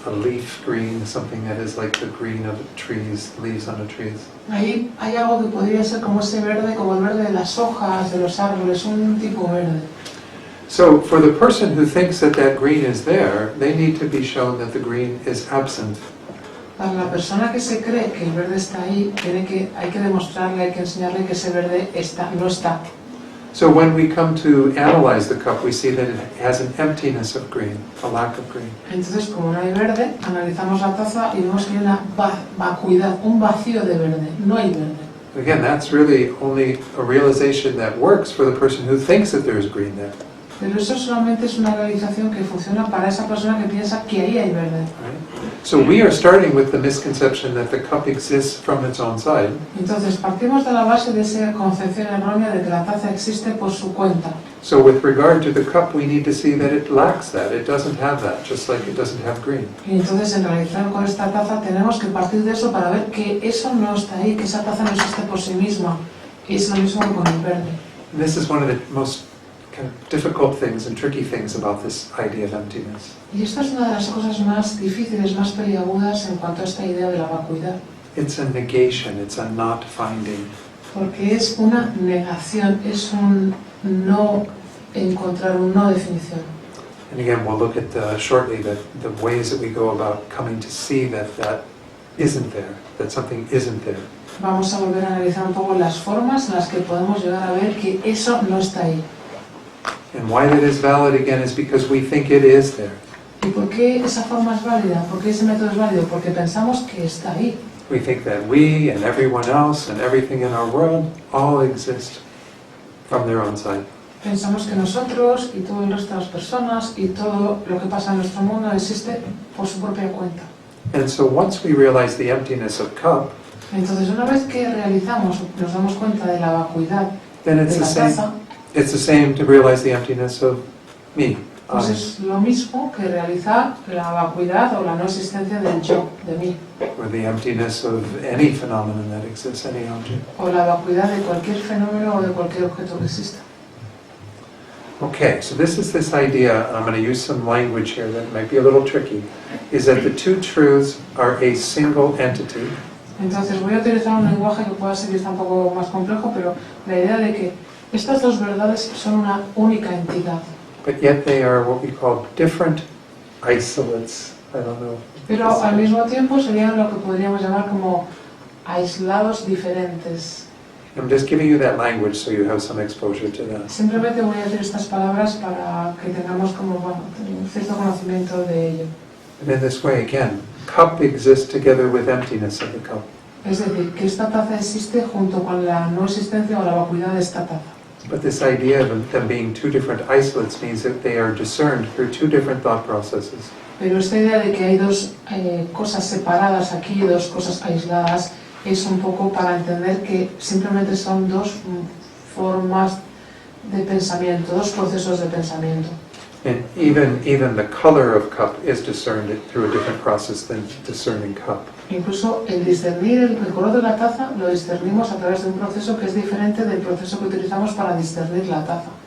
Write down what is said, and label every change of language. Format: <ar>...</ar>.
<en>A leaf green, something that is like the green of trees, leaves on the trees.</en> <es>Ahí hay algo que podría ser como ese verde, como el verde de las hojas, de los árboles, un tipo verde.</es> <en>So for the person who thinks that green is there, they need to be shown that the green is absent.</en> <es>Para la persona que se cree que el verde está ahí, hay que demostrarle, hay que enseñarle que ese verde no está.</es> <en>So when we come to analyze the cup, we see that it has an emptiness of green, a lack of green.</en> <es>Entonces, como no hay verde, analizamos la taza y vemos que hay una vacuidad, un vacío de verde, no hay verde.</es> <en>Again, that's really only a realization that works for the person who thinks that there's green there.</en> <es>Pero eso solamente es una realización que funciona para esa persona que piensa que ahí hay verde.</es> <en>Right? So we are starting with the misconception that the cup exists from its own side.</en> <es>Entonces, partimos de la base de esa concepción errónea de que la taza existe por su cuenta.</es> <en>So with regard to the cup, we need to see that it lacks that. It doesn't have that, just like it doesn't have green.</en> <es>Y entonces, en relación con esta taza, tenemos que partir de eso para ver que eso no está ahí, que esa taza no existe por sí misma. Y es lo mismo con el verde.</es> <en>And this is one of the most kind of difficult things and tricky things about this idea of emptiness.</en> <es>Y esta es una de las cosas más difíciles, más peliagudas en cuanto a esta idea de la vacuidad.</es> <en>It's a negation, it's a not finding.</en> <es>Porque es una negación, es un no encontrar, un no definición.</es> <en>And again, we'll look at shortly the ways that we go about coming to see that isn't there, that something isn't there.</en> <es>Vamos a volver a analizar un poco las formas en las que podemos llegar a ver que eso no está ahí.</es> <en>And why that is valid again is because we think it is there.</en> <es>¿Y por qué esa forma es válida? ¿Por qué ese método es válido? Porque pensamos que está ahí.</es> <en>We think that we and everyone else and everything in our world all exist from their own side.</en> <es>Pensamos que nosotros y todo el resto de las personas y todo lo que pasa en nuestro mundo existe por su propia cuenta.</es> <en>And so once we realize the emptiness of cup,</en> <es>Entonces, una vez que realizamos, nos damos cuenta de la vacuidad</es> <en>then</en> <es>de</es> <en>it's the</en> <es>la</es> <en>same.</en> <es>taza,</es> <en>It's the same to realize the emptiness of me.</en> <es>pues</es> <en>I,</en> <es>es lo mismo que realizar la vacuidad o la no existencia del yo, de mí,</es> <en>or the emptiness of any phenomenon that exists, any object.</en> <es>o la vacuidad de cualquier fenómeno o de cualquier objeto que exista.</es> <en>Okay, so this is this idea, and I'm going to use some language here that might be a little tricky, is that the two truths are a single entity,</en> <es>Entonces voy a utilizar un lenguaje que pueda ser un poco más complejo, pero la idea de que estas dos verdades son una única entidad,</es> <en>but yet they are what we call different isolates. I don't know.</en> <es>pero al mismo tiempo serían lo que podríamos llamar como aislados diferentes.</es> <en>I'm just giving you that language so you have some exposure to that.</en> <es>Simplemente voy a decir estas palabras para que tengamos como un cierto conocimiento de ello.</es> <en>And in this way, again, cup exists together with emptiness of the cup.</en> <es>Es decir, que esta taza existe junto con la no existencia o la vacuidad de esta taza.</es> <en>But this idea of them being two different isolates means that they are discerned through two different thought processes.</en> <es>Pero esta idea de que hay dos cosas separadas aquí, dos cosas aisladas, es un poco para entender que simplemente son dos formas de pensamiento, dos procesos de pensamiento.</es> <en>And even the color of cup is discerned through a different process than discerning cup.</en> <es>Incluso el discernir el color de la taza lo discernimos a través de un proceso que es diferente del proceso que utilizamos para discernir la taza.</es>